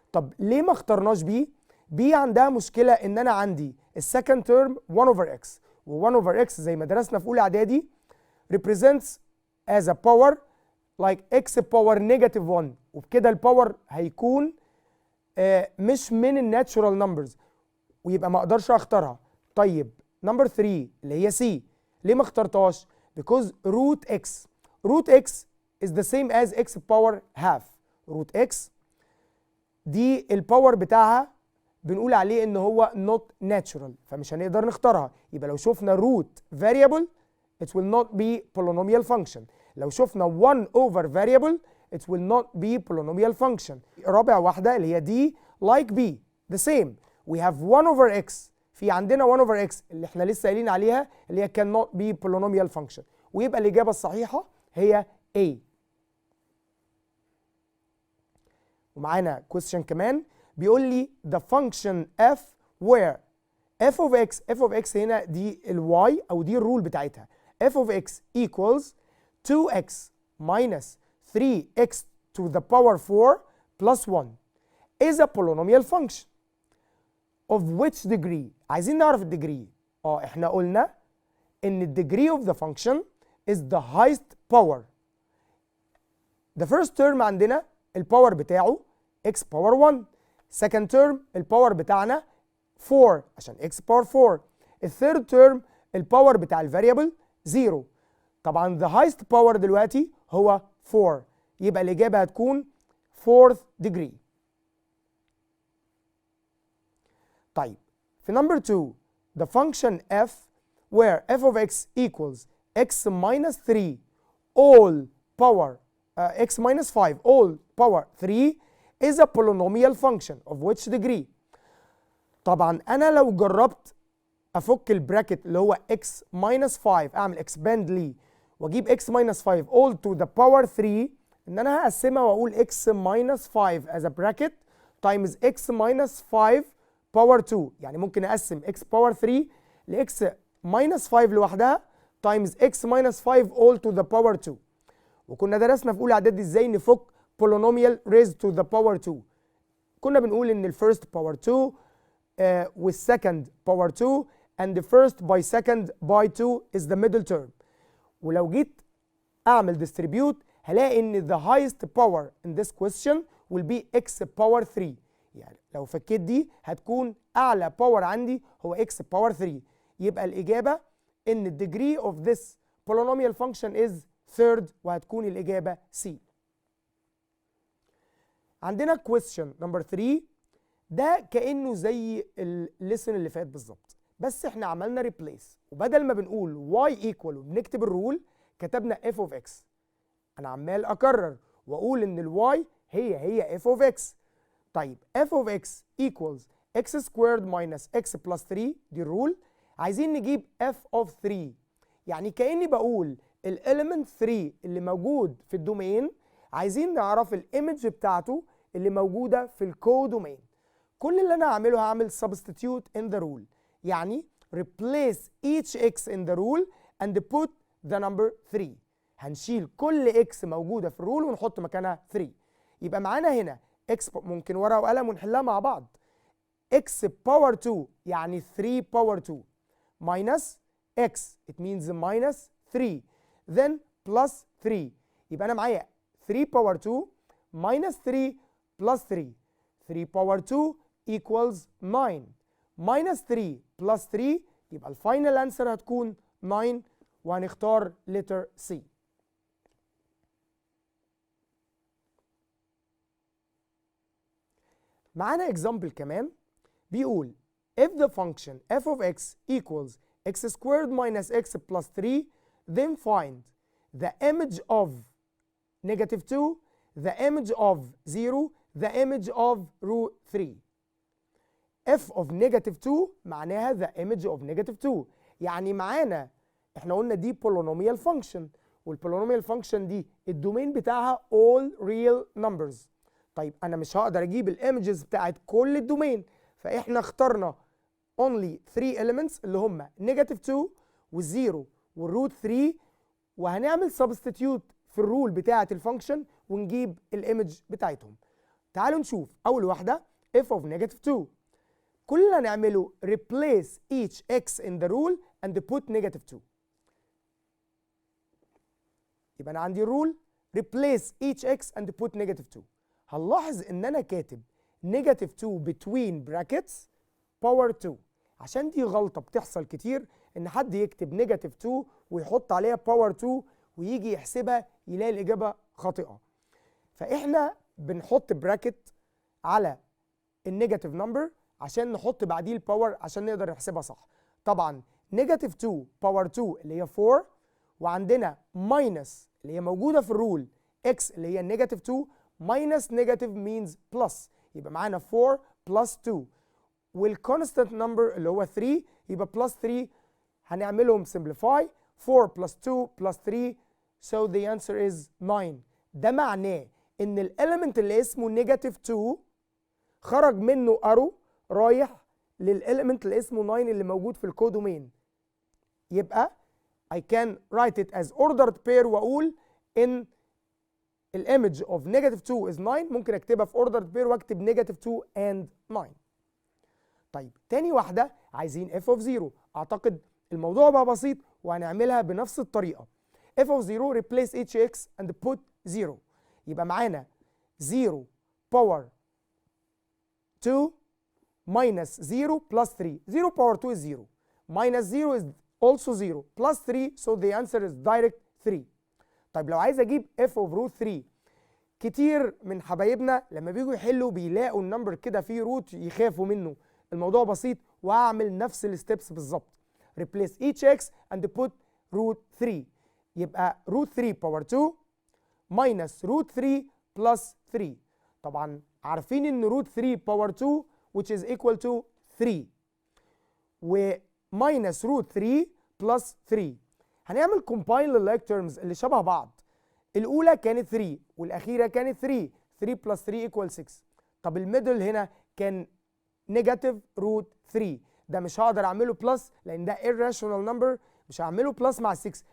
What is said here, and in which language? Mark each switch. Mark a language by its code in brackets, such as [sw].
[ar] طب ليه ما اخترناش B؟ B عندها مشكله ان انا عندي السكند تيرم 1 over x، و1 over x زي ما درسنا في اولى اعدادي [en] represents as a power like x power negative 1، [ar] وبكده الباور هيكون مش من الناتشورال نمبرز، ويبقى ما اقدرش اختارها. طيب نمبر 3 اللي هي C ليه ما اخترتهاش؟ [en] because root x is the same as x power half. [ar] root x دي الباور بتاعها بنقول عليه ان هو not natural، فمش هنقدر نختارها. يبقى لو شفنا [en] root variable it will not be polynomial function. [ar] لو شفنا [en] 1 over variable it will not be polynomial function. [ar] رابع واحدة اللي هي دي [en] like B the same we have 1 over x، [ar] في عندنا 1 over x اللي احنا لسه قايلين عليها اللي هي [en] cannot be polynomial function، [ar] ويبقى الإجابة الصحيحة هي A. [en] ومعانا question كمان بيقول لي the function f where f of x [ar] هنا دي الواي او دي الرول بتاعتها [en] f of x equals 2x minus 3x to the power 4 plus 1 is a polynomial function of which degree. [ar] عايزين نعرف الديجري. احنا قلنا ان الديجري [en] of the function is the highest power. the first term عندنا الباور بتاعه x power 1. second term الباور بتاعنا 4 عشان x power 4. [ar] الثيرد term الباور بتاع الفاريبل 0. طبعا [en] the highest power [ar] دلوقتي هو 4، يبقى الإجابة هتكون 4th degree. [en] طيب في number 2 the function f where f of x equals x minus 3 all power x minus 5 all power 3 is a polynomial function of which degree. [ar] طبعا أنا لو جربت أفك البراكت اللي هو x minus 5 أعمل expand ليه وأجيب x minus 5 all to the power 3، إن أنا هقسمها وأقول x minus 5 as a bracket times x minus 5 power 2. يعني ممكن أقسم x power 3 ل x minus 5 لوحدها times x minus 5 all to the power 2. وكنا درسنا في أولى إعدادي إزاي نفك polynomial raised to the power 2. كنا بنقول إن الفيرست [en] power 2 والسكند power 2 and the first by second by 2 is the middle term. [ar] ولو جيت أعمل [en] distribute هلاقي إن the highest power in this question will be x power 3. [ar] يعني لو فكيت دي هتكون أعلى power عندي هو x power 3. يبقى الإجابة إن [en] the degree of this polynomial function is third، [ar] وهتكون الإجابة C. عندنا question number 3 ده كأنه زي الليسن اللي فات بالظبط، بس احنا عملنا replace، وبدل ما بنقول y equal وبنكتب الرول كتبنا f of x. انا عمال اكرر واقول ان الواي هي f of x. [en] طيب f of x equals x squared minus x plus 3 دي الرول. [ar] عايزين نجيب f of 3، يعني كأني بقول الاليمنت 3 اللي موجود في الدومين عايزين نعرف الايمج بتاعته اللي موجوده في الكودومين. كل اللي انا هعمله هعمل [en] substitute in the rule، يعني replace each x in the rule and put the number 3. [ar] هنشيل كل x موجوده في الرول ونحط مكانها 3. يبقى معانا هنا x ممكن ورقه وقلم ونحلها مع بعض. [en] x power 2 يعني 3 power 2 minus x it means minus 3 then plus 3. يبقى انا معايا 3 power 2 minus 3 plus 3. 3 power 2 equals 9 minus 3 plus 3 [ar] يبقى الفاينل انسر هتكون 9 وهنختار [en] letter C. معانا example كمان بيقول if the function f of x equals x squared minus x plus 3 then find the image of negative 2, the image of 0, the image of root 3. f of negative 2 معناها the image of negative 2. [ar] يعني معانا احنا قلنا دي polynomial function، والpolynomial function دي الدومين بتاعها all real numbers. طيب انا مش هقدر اجيب الايمجز بتاعت كل الدومين، فاحنا اخترنا [en] only 3 elements [ar] اللي هم negative 2 والزيرو والروت 3، وهنعمل substitute في الرول بتاعت الفانكشن ونجيب الايمج بتاعتهم. تعالوا نشوف اول واحده f of negative 2. كل اللي هنعمله [en] replace each x in the rule and put negative 2. يبقى انا عندي الرول replace each x and put negative 2. [ar] هنلاحظ ان انا كاتب negative 2 between brackets power 2، عشان دي غلطه بتحصل كتير ان حد يكتب negative 2 ويحط عليها power 2 ويجي يحسبها يلاقي الاجابه خاطئه. فاحنا بنحط براكت على النيجاتيف نمبر عشان نحط بعديه الباور عشان نقدر نحسبها صح. طبعا نيجاتيف 2 باور 2 اللي هي 4، وعندنا ماينس اللي هي موجوده في الرول x اللي هي نيجاتيف 2 ماينس نيجاتيف مينز بلس، يبقى معانا 4 بلس 2، والكونستانت نمبر اللي هو 3 يبقى بلس 3. [en] هنعملهم simplify 4 plus 2 plus 3 so the answer is 9. [ar] ده معناه ان الاليمنت اللي اسمه نيجاتيف 2 خرج منه ارو رايح للاليمنت اللي اسمه 9 اللي موجود في الكودومين. [en] يبقى I can write it as ordered pair [ar] واقول ان الايمج [en] of negative 2 is 9. [ar] ممكن اكتبها في ordered pair واكتب [en] negative 2 and 9. [ar] طيب تاني واحده عايزين f of 0. اعتقد الموضوع بقى بسيط وهنعملها بنفس الطريقه. [en] f of 0 replace each x and put 0. يبقى معانا 0 power 2 minus 0 plus 3. 0 power 2 is 0 minus 0 is also 0 plus 3 so the answer is direct 3. [ar] طيب لو عايز اجيب f of root 3، كتير من حبايبنا لما بيجوا يحلوا بيلاقوا النمبر كده فيه روت يخافوا منه. الموضوع بسيط وهعمل نفس الستبس بالظبط. [en] replace each x and put root 3. يبقى root 3 power 2 minus root 3 plus 3. طبعا عارفين ان root 3 power 2 which is equal to 3 و minus root 3 plus 3. [ar] هنعمل combine لللايك terms اللي شبه بعض. الاولى كانت 3 والاخيره كانت 3. [en] 3 plus 3 equal 6. [ar] طب الميدل هنا كان negative root 3. ده مش هقدر اعمله بلس لان ده irrational number، مش هعمله بلس مع 6.